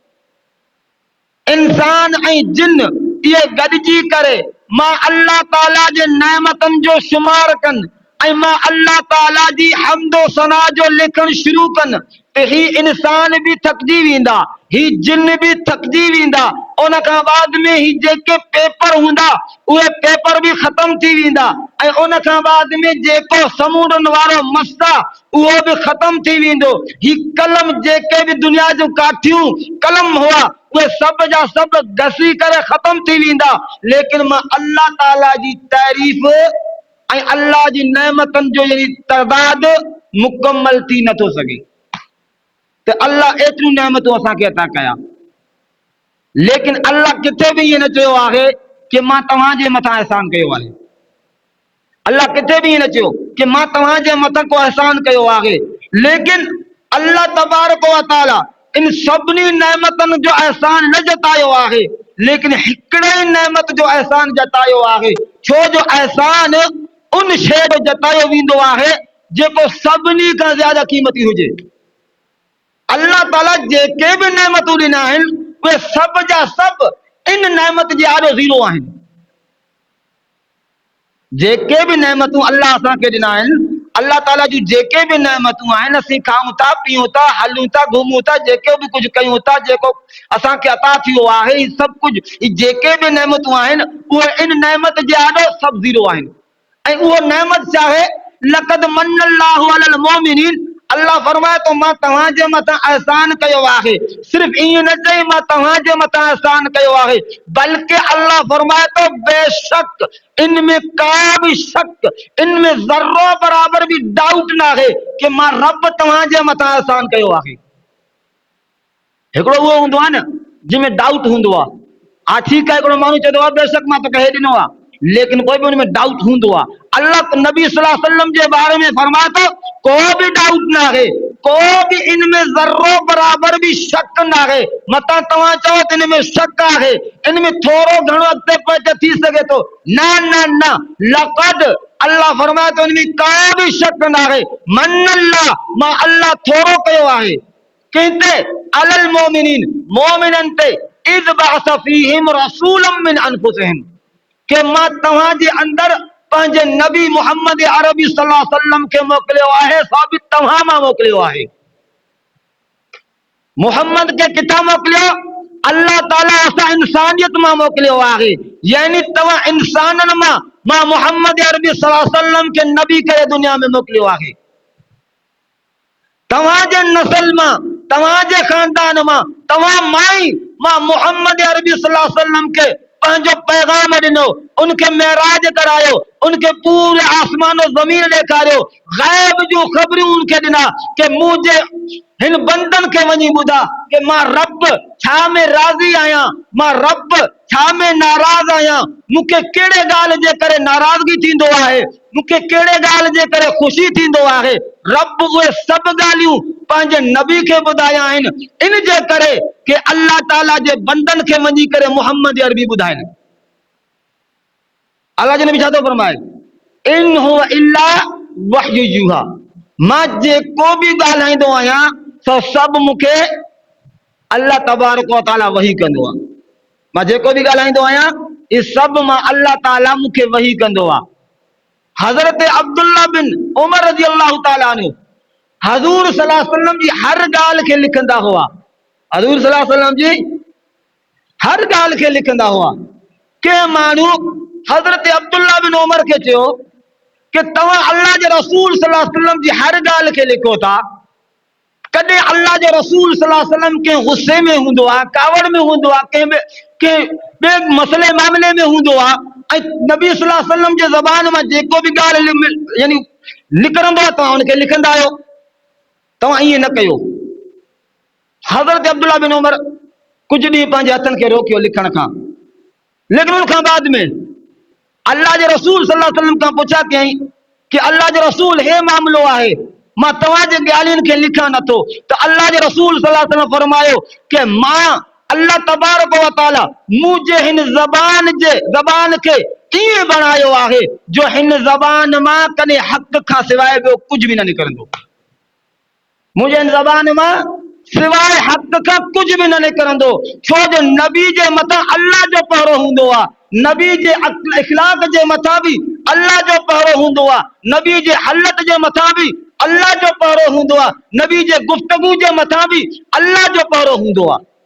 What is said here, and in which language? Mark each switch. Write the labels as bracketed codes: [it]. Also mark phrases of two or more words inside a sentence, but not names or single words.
[sd] इंसान ऐं जिन ये गॾिजी करे मां अल्लाह ताला जे नेमतनि जो शुमार कनि ऐं मां अल्लाह ताला जी हम्दो सना जो लिखण शुरू कनि तो ही इंसान भी थकजी वेंदा, ही जिन भी थकजी वेंदा। उन खां बाद में ही जेके पेपर हुंदा उहे पेपर भी खत्म थी वेंदा ऐं उन खां बाद में जेको समुंडनि वारो मस्ता उहो भी खत्म थी वेंदो। ही कलम जेके भी दुनिया जो काठियूं कलम हुआ उहे सब जा सब घसी करे खत्म थी वेंदा। लेकिन मां अल्लाह ताला जी तारीफ़ ऐं अल्लाह जी नेमतनि जो यानी तइदाद मुकम्मल थी नथो सघे। तो अल्लाह एतिरियूं नेमतूं असांखे अता कया, लेकिन अल्लाह किथे भी ये न चयो आहे कि मां तव्हांजे मथां एहसान कयो आहे। अल्लाह किथे भी ये न चयो कि मां तव्हांजे मथां को एहसान कयो आहे। लेकिन अल्लाह [ar] تبارك وتعالى [sd] इन सभिनी नेमतनि जो एहसान न जतायो आहे, लेकिन हिकिड़े ही नेमत जो एहसान जतायो आहे। छो जो एहसान उन शइ जो जतायो वेंदो आहे जेको सभिनी खां ज्यादा क़ीमती हुजे। अल्लाह ताला जेके भी नेमतूं ॾिना आहिनि उहे सब जा सब इन नेमत जे आॾो ज़ीरो आहिनि। जेके भी नेमतूं अल्लाह असांखे ॾिना आहिनि, अल्लाह ताला जूं जेके भी नेमतूं आहिनि, असीं खाऊं था, पीऊं था, हलूं था, घुमूं था, जेके भी कुझु कयूं था, जेको असांखे अता थियो आहे, ही सभु कुझु जेके भी नेमतूं आहिनि उहे इन नेमत जे आॾो सभु ज़ीरो आहिनि। ऐं उहो नेमत चाहे [ar] لقد منّ الله على المؤمنين, [sd] अल्लाह फरमाए तो मां तव्हांजे मथां एहसान कयो आहे। सिर्फ ईअं न चई मां तव्हांजे मथां एहसान कयो आहे, बल्कि अल्लाह फरमाए तो बेशक इनमें का भी शक, इनमें ज़र्रो बराबर भी डाउट ना है कि मां रब तव्हांजे मथां एहसान कयो आहे। हिकिड़ो उहो हूंदो आहे न जंहिंमें डाउट हूंदो आहे। हा ठीकु आहे, हिकिड़ो माण्हू चवंदो आहे बेशक मां तोखे हे ॾिनो आहे, लेकिन कोई भी उनमें डाउट हूंदो आहे। अल्लाह नबी [ar] صلى الله عليه وسلم [sd] जे बारे में फरमाए थो को भी डाउट ना है, को भी इनमें जर्रो बराबर भी शक ना है। मता तव्हां चओ त इनमें शक आहे, इनमें थोरो घणो अॻिते पोइते थी सघे थो, न न न, लक़द अल्लाह फरमाए थो इनमें का भी शक ना है। [ar] منّ الله, [sd] मां अल्लाह थोरो कयो आहे कंहिंते, [ar] على المؤمنين, [sd] मोमिननि ते, [ar] إذ بعث فيهم رسولا من أنفسهم, [sd] के मां तव्हांजे अंदर पंहिंजे नबी मोहम्मद अरबी [ar] صلى الله عليه وسلم [sd] खे मोकिलियो आहे, साबित तव्हां मां मोकिलियो आहे। मोहम्मद के किथां मोकिलियो? अल्लाह ताला असां इंसानियत मां मोकिलियो आहे, यानी तव्हां इंसाननि मां मोहम्मद अरबी [ar] صلى الله عليه وسلم [sd] खे नबी करे दुनिया में मोकिलियो आहे। तव्हांजे नस्ल मां, तव्हांजे खानदान मां, तव्हां मां मोहम्मद अरबी [ar] صلى الله عليه وسلم [sd] के पंहिंजो पैगाम ॾिनो, उनखे मेराज करायो, उनके पूरे आसमान और ज़मीन ॾेखारियो, ग़ैब जूं ख़बरूं उनखे ॾिना कि मुंहिंजे हिन बंदन खे वञी ॿुधा कि मां रब छा में राज़ी आहियां, मां रब छा में नाराज़ आहियां, मूंखे कहिड़े ॻाल्हि जे करे नाराज़गी थींदो आहे, मूंखे कहिड़े ॻाल्हि जे करे ख़ुशी थींदो आहे। रब उहे सभु ॻाल्हियूं पंहिंजे नबी खे ॿुधाया आहिनि, इन जे करे कि अल्लाह ताला जे बंदन खे वञी करे मोहम्मद अरबी ॿुधाइनि। अल्लाह जे नबी छा थो फरमाए, [ar] إن هو إلا وحي يوحى, [sd] मां जेको बि ॻाल्हाईंदो आहियां सो सभु मूंखे अल्लाह [ar] تبارك وتعالى [sd] वही कंदो आहे। मां जेको बि ॻाल्हाईंदो आहियां इहे सभु मां अल्लाह ताला मूंखे वही कंदो आहे। हज़रत अब्दुल्ला बिन उमर [ar] رضي الله تعالى عنه [sd] हज़ूर [ar] صلى الله عليه وسلم [sd] जी हर ॻाल्हि खे लिखंदा हुआ, हज़ूर [ar] صلى الله عليه وسلم [sd] जी हर ॻाल्हि खे लिखंदा हुआ। के माण्हू हज़रत अब्दुल्ला बिन उमर के चयो कि तव्हां अल्लाह जे रसूल [ar] صلى الله عليه وسلم [sd] जी हर ॻाल्हि खे लिखो था। कॾहिं अल्लाह जे रसूल [ar] صلى الله عليه وسلم [sd] के गुस्से में हूंदो आहे, कावड़ में हूंदो आहे, के ॿिए मसले मामले में हूंदो आहे, ऐं नबी [ar] صلى الله عليه وسلم [sd] जे ज़बान मां जेको बि ॻाल्हि यानी निकिरंदो आहे तव्हां उनखे लिखंदा आहियो। तव्हां ईअं न कयो। हज़रत अब्दुल्ला बिन उमर कुछ ॾींहं पंहिंजे हथनि खे रोकियो लिखण खां, लेकिन उन खां बाद में अल्लाह जे रसूल [ar] صلى الله عليه وسلم [sd] खां पुछा कयईं कि अल्लाह जे रसूल हे मामलो आहे, मां तव्हांजे ॻाल्हियुनि खे लिखां नथो। त अल्लाह जे रसूल [ar] صلى الله عليه وسلم [sd] फरमायो कि मां अल्लाह [ar] تبارك وتعالى [sd] मुंहिंजे हिन ज़बान खे ईअं बणायो आहे जो हिन ज़बान मां कॾहिं हक़ खां सवाइ ॿियो कुझु बि न निकिरंदो। मुंहिंजे हिन ज़बान मां सिवाय हक़ खां कुझु बि न निकिरंदो, छो जो नबी जे मथां अल्लाह जो पहरो हूंदो आहे, नबी जे इखलाक जे मथां बि अल्लाह जो पहरो हूंदो आहे, नबी जे हलत जे मथां बि अल्लाह जो पहरो हूंदो आहे, नबी जे गुफ्तगू जे मथां बि अल्लाह जो पहरो हूंदो आहे।